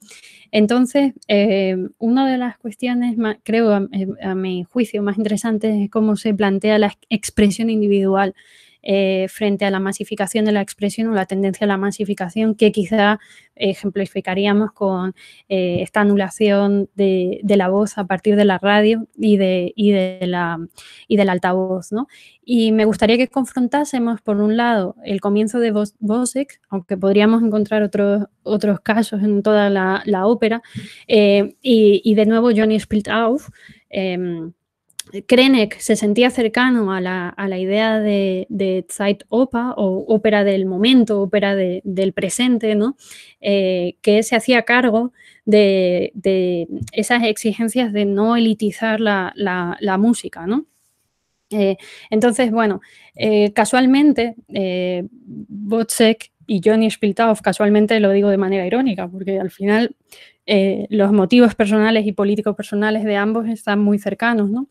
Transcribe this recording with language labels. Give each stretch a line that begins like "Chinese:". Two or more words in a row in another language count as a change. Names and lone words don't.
Spanish: Entonces, una de las cuestiones, creo, a mi juicio, más interesantes es cómo se plantea la expresión individual frente a la masificación de la expresión o la tendencia a la masificación, que quizá ejemplificaríamos con esta anulación de la voz a partir de la radio y del altavoz, ¿no? Y me gustaría que confrontásemos, por un lado, el comienzo de Wozzeck, aunque podríamos encontrar otros casos en toda la ópera, y de nuevo Johnny spielt auf. Krenek se sentía cercano a la idea de Zeitoper o ópera del momento, ópera del presente, ¿no? Que se hacía cargo de esas exigencias de no elitizar la música, ¿no? Entonces, bueno, casualmente, Wozzeck y Johnny Spilthoff, casualmente lo digo de manera irónica, porque al final los motivos personales y políticos personales de ambos están muy cercanos, ¿no?